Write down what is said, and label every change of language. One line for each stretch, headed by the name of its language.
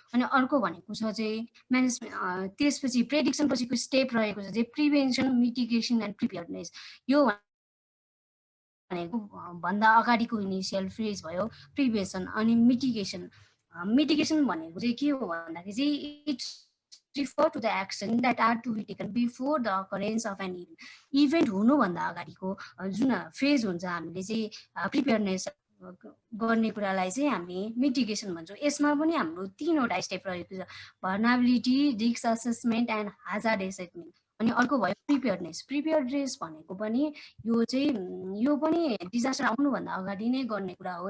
Nepali: अनि अर्को भनेको छ चाहिँ म्यानेजमेन्ट। त्यसपछि प्रेडिक्सन पछिको स्टेप रहेको छ चाहिँ प्रिभेन्सन, मिटिगेसन एन्ड प्रिपेयर्डनेस। यो भनेको भन्दा अगाडिको इनिसियल फेज भयो प्रिभेन्सन। अनि मिटिगेसन भनेको चाहिँ के हो भन्दाखेरि चाहिँ
English: It's refer to the action that are to be taken before the occurrence of an event।
Nepali: हुनुभन्दा अगाडिको जुन फेज हुन्छ हामीले चाहिँ प्रिपेयरनेस गर्ने कुरालाई चाहिँ हामी मिटिगेसन भन्छौँ। यसमा पनि हाम्रो 3वटा स्टेप रहेको छ, भर्नाबिलिटी, risk assessment and hazard assessment. अनि अर्को भयो प्रिपेयर्डनेस भनेको पनि यो पनि डिजास्टर आउनुभन्दा अगाडि नै गर्ने कुरा हो।